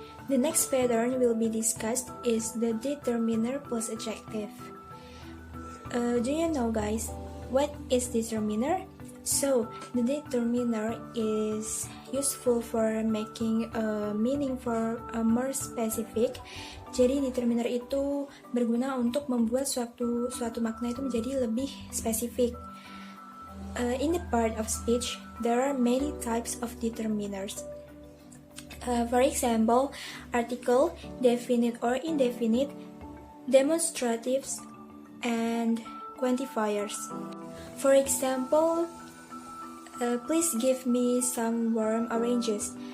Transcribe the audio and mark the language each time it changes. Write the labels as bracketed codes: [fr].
[en] The next pattern will be discussed is the determiner plus adjective. Do you know guys, what is determiner? So, the determiner is useful for making a meaning for a more specific. [id] Jadi determiner itu berguna untuk membuat suatu makna itu menjadi lebih spesifik. [en] In the part of speech, there are many types of determiners. For example, article, definite or indefinite, demonstratives, and quantifiers. For example, please give me some warm oranges.